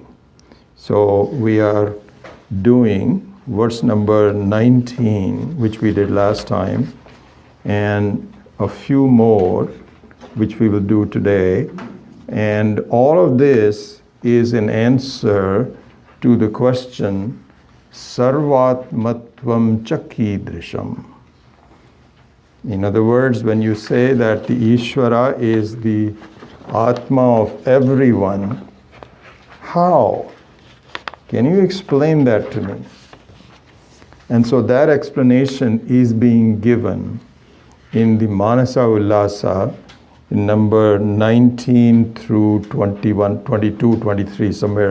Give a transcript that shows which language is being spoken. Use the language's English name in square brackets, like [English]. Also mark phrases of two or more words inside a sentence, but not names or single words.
[English] So we are doing verse number 19, which we did last time, and a few more, which we will do today. And all of this is an answer to the question, [Sanskrit] सर्वात्मत्वं च कीदृशम्. [English] In other words, when you say that the Ishvara is the Atma of everyone, how? Can you explain that to me? And so that explanation is being given in the Manasa Ullasa in number 19 through 21, 22, 23, somewhere.